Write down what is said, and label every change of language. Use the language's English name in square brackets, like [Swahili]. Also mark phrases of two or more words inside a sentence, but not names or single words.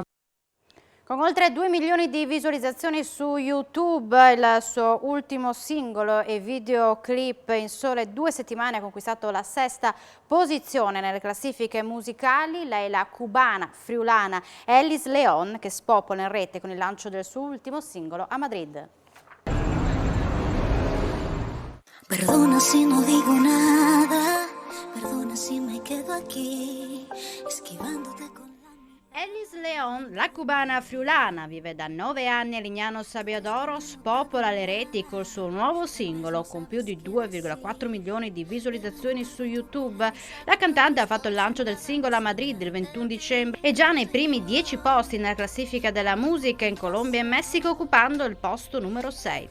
[Italian] Con oltre 2 milioni di visualizzazioni su YouTube, il suo ultimo singolo e videoclip in sole 2 settimane ha conquistato la 6ª posizione nelle classifiche musicali. Lei è la cubana friulana Elis Leon, che spopola in rete con il lancio del suo ultimo singolo a Madrid. [Spanish] Perdona si no digo nada, perdona si me quedo aquí, esquivándote con... [Italian] Elis Leon, la cubana friulana, vive da 9 anni a Lignano Sabbiadoro, spopola le reti col suo nuovo singolo con più di 2,4 milioni di visualizzazioni su YouTube. La cantante ha fatto il lancio del singolo a Madrid il 21 dicembre e già nei primi 10 posti nella classifica della musica in Colombia e Messico, occupando il posto numero 6.